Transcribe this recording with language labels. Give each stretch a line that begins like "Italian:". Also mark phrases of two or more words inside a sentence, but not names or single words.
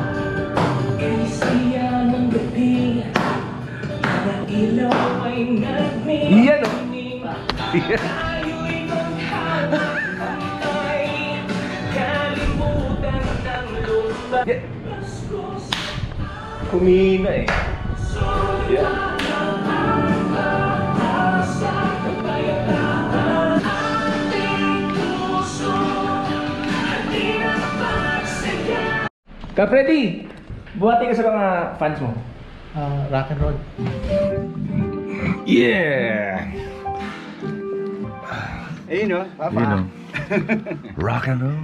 Filipino: Iyan o! Kumina eh. Yeah. Ka-Freddy! Buhati ka sa mga fans mo.
English: Rock and roll. Yeah!
Filipino: Ayun o, papa.
English: You know. Rock and roll.